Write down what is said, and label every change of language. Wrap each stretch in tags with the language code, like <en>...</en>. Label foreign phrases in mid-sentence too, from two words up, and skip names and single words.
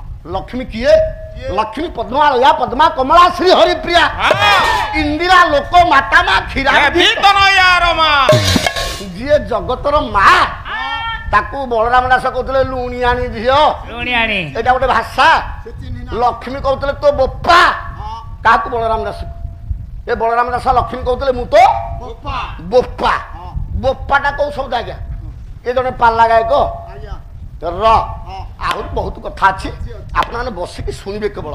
<or>ଲକ୍ଷ୍ମୀ କିଏ ଲକ୍ଷ୍ମୀ ପଦ୍ମାଳୟା ପଦ୍ମା କମଳା ଶ୍ରୀ ହରିପ୍ରିୟା ଇନ୍ଦିରା ଲୋକ ମାତା ମା କ୍ଷୀରା ଯିଏ ଜଗତର ମା ତାକୁ ବଳରାମ ଦାସ କହୁଥିଲେ ଲୁଣି ଆଣି ଝିଅ ଲୁଣିଆଣି ଏଇଟା ଗୋଟେ ଭାଷା ସେ ଚିହ୍ନ ନା ଲକ୍ଷ୍ମୀ କହୁଥିଲେ ତୋ ବୋପା हाँ କାହାକୁ ବଳରାମ ଦାସ ଏ ବଳରାମ ଦାସ ଲକ୍ଷ୍ମୀ କହୁଥିଲେ ମୁଁ ତ पप्पा ବୋପା हाँ ବୋପାଟା କୋଉ ଶବ୍ଦ ଆଜ୍ଞା ଏ ଜଣେ ପାଲା ଗାୟକ आज्ञा ର हाँ ଆହୁରି ବହୁତ କଥା ଅଛି ଆପଣମାନେ ବସିକି ଶୁଣିବେ କେବଳ</or>